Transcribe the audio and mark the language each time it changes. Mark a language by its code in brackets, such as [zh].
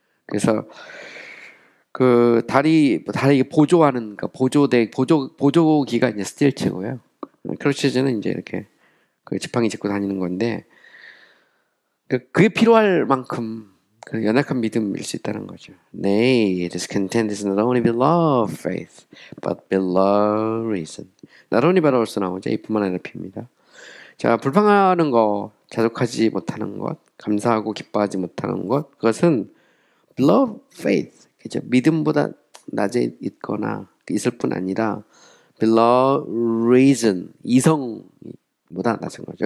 [ko] 그래서 그 다리 보조하는 보조기가 이제 스틸치고요. 크러치즈는 이제 이렇게 그 지팡이 짚고 다니는 건데 그게 필요할 만큼 그 연약한 믿음일 수 있다는 거죠. [en] Nay, this content is not only below faith, but below reason. Not only but also 나오죠. [ko] 이뿐만 아니라 P입니다. 자, 불평하는 거, 자족하지 못하는 것, 감사하고 기뻐하지 못하는 것, 그것은 [en] below faith, [ko] 그죠? 믿음보다 낮에 있거나 있을 뿐 아니라 [en] below reason, [ko] 이성보다 낮은 거죠.